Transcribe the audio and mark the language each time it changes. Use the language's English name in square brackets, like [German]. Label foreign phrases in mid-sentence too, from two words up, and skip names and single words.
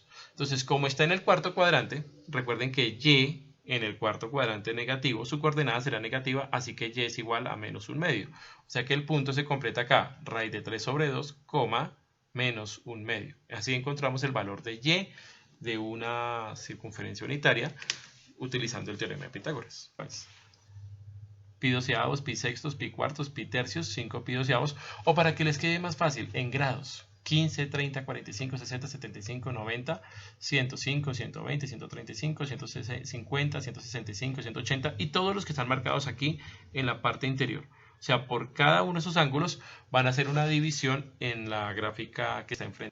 [Spanish] Entonces, como está en el cuarto cuadrante, recuerden que y en el cuarto cuadrante negativo, su coordenada será negativa, así que y es igual a menos 1 medio. O sea que el punto se completa acá, raíz de 3 sobre 2, menos 1 medio. Así encontramos el valor de y de una circunferencia unitaria utilizando el teorema de Pitágoras. pi doceavos, pi sextos, pi cuartos, pi tercios, 5 pi doceavos, o para que les quede más fácil, en grados. 15, 30, 45, 60, 75, 90, 105, 120, 135, 150, 165, 180 y todos los que están marcados aquí en la parte interior. O sea, por cada uno de esos ángulos van a hacer una división en la gráfica que está enfrente.